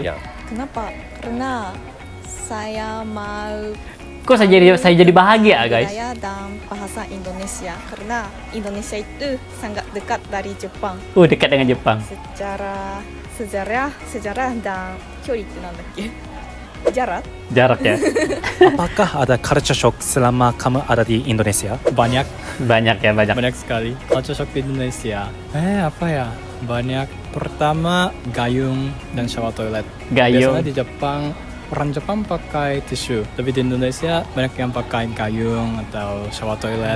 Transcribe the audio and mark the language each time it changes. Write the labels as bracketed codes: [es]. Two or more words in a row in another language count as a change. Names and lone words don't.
[id] Ya. Kenapa? Karena saya mau Kok saya jadi bahagia, guys? budaya dan bahasa Indonesia. Karena Indonesia itu sangat dekat dari Jepang. Dekat dengan Jepang. Secara sejarah dan [ja] 距離ってなんだっけ? [id] Jarak. Jarak ya. Apakah ada [en] culture shock [id] selama kamu ada di Indonesia? Banyak Banyak sekali. [en] Culture shock [id] di Indonesia. Apa ya? Banyak. Pertama, gayung dan [en] shower toilet. [id] Gayung. Biasanya di Jepang, orang Jepang pakai tisu. Tapi di Indonesia, banyak yang pakai gayung atau [en] shower toilet.